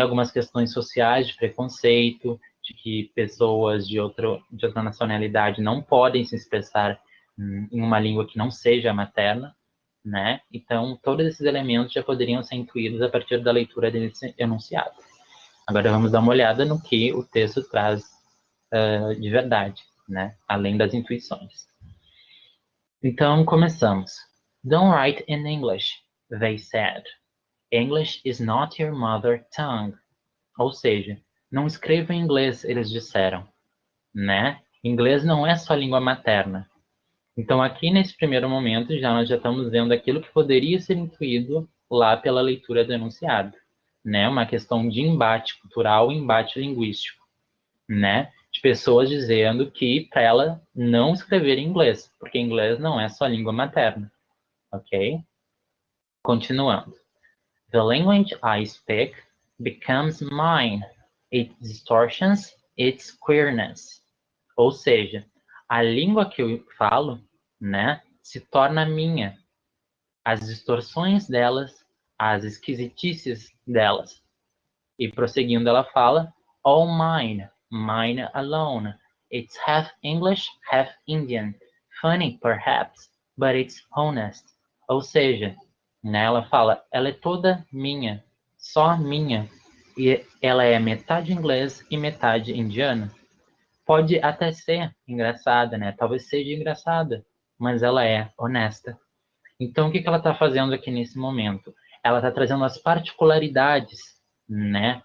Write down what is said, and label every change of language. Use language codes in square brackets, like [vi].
[pt] Algumas questões sociais de preconceito, de que pessoas de outra nacionalidade não podem se expressar em uma língua que não seja a materna, né? Então, todos esses elementos já poderiam ser intuídos a partir da leitura desse enunciado. Agora vamos dar uma olhada no que o texto traz de verdade, né? Além das intuições. Então, começamos. [en] Don't write in English, they said. English is not your mother tongue. [pt] Ou seja, não escreva em inglês, eles disseram, né? Inglês não é sua língua materna. Então, aqui nesse primeiro momento, nós já estamos vendo aquilo que poderia ser intuído lá pela leitura do enunciado, né? Uma questão de embate cultural e embate linguístico, né? De pessoas dizendo que para ela não escrever em inglês, porque inglês não é sua língua materna, ok? Continuando. [en] The language I speak becomes mine. It distortions its queerness. [pt] Ou seja, a língua que eu falo, né, se torna minha. As distorções delas, as esquisitices delas. E prosseguindo, ela fala, [en] all mine, mine alone. It's half English, half Indian. Funny, perhaps, but it's honest. [pt] Ou seja, né, ela fala, ela é toda minha, só minha. E ela é metade inglês e metade indiana. Pode até ser engraçada, né? Talvez seja engraçada, mas ela é honesta. Então, o que ela está fazendo aqui nesse momento? Ela está trazendo as particularidades, né?